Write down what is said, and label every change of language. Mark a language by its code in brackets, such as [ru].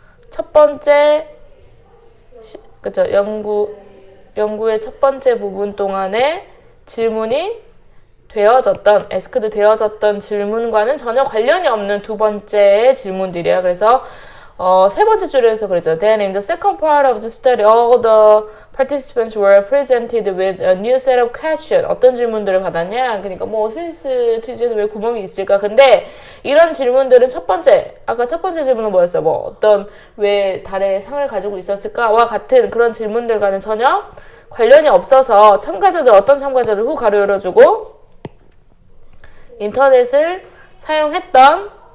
[ko] 첫 번째 그죠? 연구의 첫 번째 부분 동안에 질문이 asked 되어졌던 질문과는 전혀 관련이 없는 두 번째의 질문들이야. 그래서 세 번째 줄에서 그랬죠. [en] Then in the second part of the study, all the participants were presented with a new set of questions. [ko] 어떤 질문들을 받았냐? 그러니까 뭐 스위스 치즈는 왜 구멍이 있을까? 근데 이런 질문들은 아까 첫 번째 질문은 뭐였어? 왜 달에 상을 가지고 있었을까?와 같은 그런 질문들과는 전혀 관련이 없어서 어떤 참가자들 후 가로 열어주고 인터넷을 사용했던